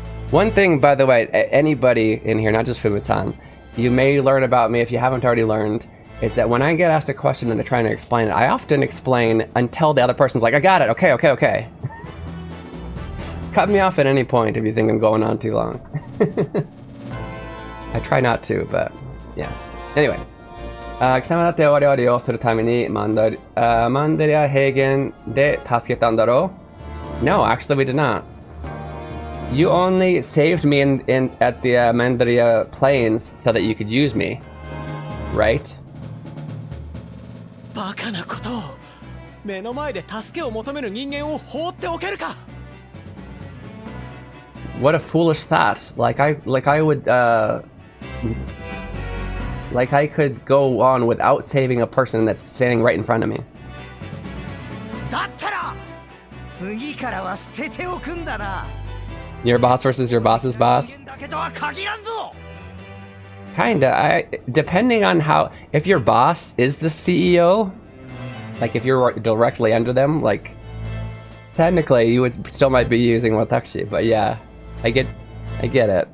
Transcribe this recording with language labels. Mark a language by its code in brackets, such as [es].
[en] One thing, by the way, anybody in here, not just Fumu-san, you may learn about me if you haven't already learned is that when I get asked a question and I'm trying to explain it, I often explain until the other person's like, I got it, okay. Cut me off at any point if you think I'm going on too long. I try not to, but yeah. Anyway. [ja] 貴様だって我々をするためにマンデリア平原で助けたんだろう? [en] No, actually we did not. You only saved me at the Mandaria Plains so that you could use me, right? [ja] バカなことを目の前で助けを求める人間を放っておけるか [en] What a foolish thought. Like I would like I could go on without saving a person that's standing right in front of me. [ja] だったら次からは捨てておくんだな。 [en] Your boss versus your boss's boss? [ja] だけとは限らんぞ。 [en] Kinda. Depending on how, if your boss is the CEO, like if you're directly under them, like technically you would still might be using watashi, but yeah, I get it.